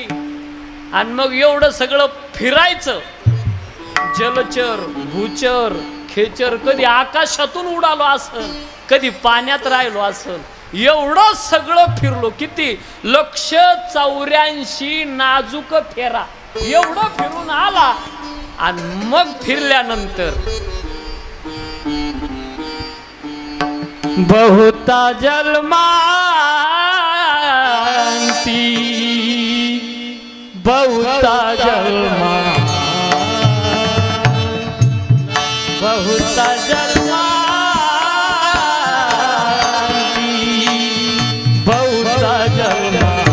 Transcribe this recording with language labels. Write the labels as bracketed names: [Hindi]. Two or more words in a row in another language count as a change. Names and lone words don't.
[Marathi] आणि मग एवढं सगळं फिरायचं, जलचर भूचर खेचर, कधी आकाशातून उडालो असल, कधी पाण्यात राहिलो असल, एवढं सगळं फिरलो. किती 184 नाजूक फेरा, एवढं फिरून आला. आणि मग फिरल्यानंतर बहुता जलमांती, बहुता जलमा, बहुता जलमांती, बहुता जलमा,